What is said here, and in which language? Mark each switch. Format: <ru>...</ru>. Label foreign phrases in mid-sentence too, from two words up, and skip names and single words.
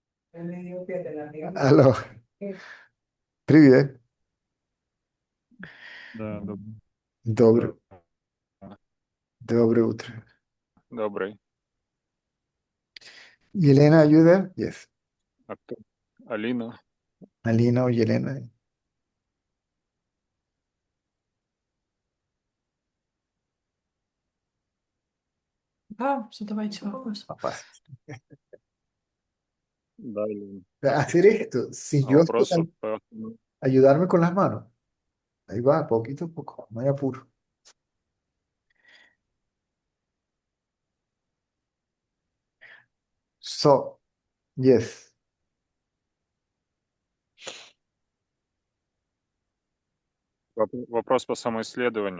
<ru>Алло, привет. Да, Доброе, доброе утро. добрый. Елена,</ru> <en>are you there? Yes.</en> <ru>А кто? Алина.</ru> <es>Alina o Yelena.</es> <ru>Да, задавайте вопрос.</ru> <es>Papás.</es> <ru>Да, Алина.</ru> <es>Hacer esto, si</es> <ru>А</ru> <es>yo estoy</es> <ru>вопрос вот</ru> <es>ayudarme con las manos. Ahí va, poquito a poco, no hay apuro.</es> <en>So, yes.</en> <ru>вопрос по самоисследованию.</ru>